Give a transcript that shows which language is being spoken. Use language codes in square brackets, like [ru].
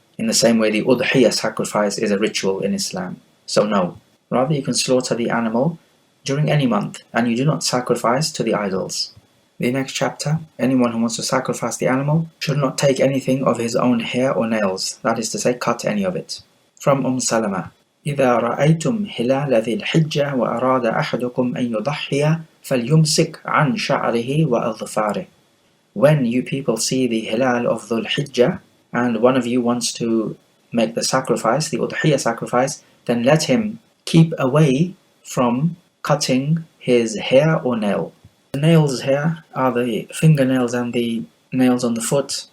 [en] In the same way the udhiyah sacrifice is a ritual in Islam. So no, rather you can slaughter the animal during any month, and you do not sacrifice to the idols. The next chapter, anyone who wants to sacrifice the animal should not take anything of his own hair or nails, that is to say, cut any of it. [ar] From Salama, إذا رأيتم هلال ذي الحجة وأراد أحدكم أن يضحي فليمسك عن شعره وأظفاره. [en] When you people see the hilal of Dhul Hijjah, and one of you wants to make the sacrifice, the udhiyah sacrifice, then let him keep away from cutting his hair or nail. The nails here are the fingernails and the nails on the foot.